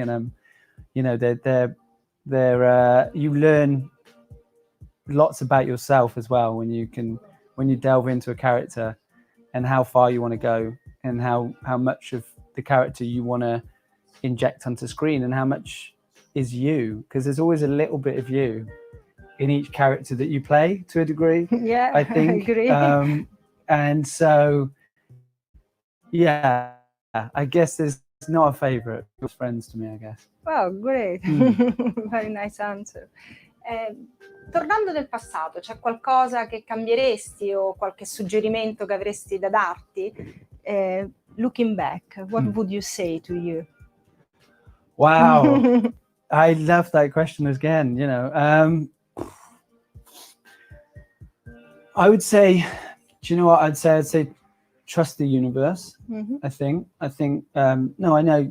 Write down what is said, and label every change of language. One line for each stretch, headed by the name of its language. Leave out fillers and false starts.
English: And you know, they're you learn lots about yourself as well when you delve into a character, and how far you want to go, and how much of the character you want to inject onto screen, and how much is you, because there's always a little bit of you in each character that you play to a degree. Yeah, I think. I agree. And so, yeah, I guess there's not a favorite. Just friends to me, I guess. Wow, great. Very nice answer.
Italian: Tornando nel passato, c'è qualcosa che cambieresti o qualche suggerimento che avresti da darti?
English: Looking back, what would you say to you? Wow, I love that question again. You know, I would say, do you know what I'd say? I'd say trust the universe. I think, no, I know.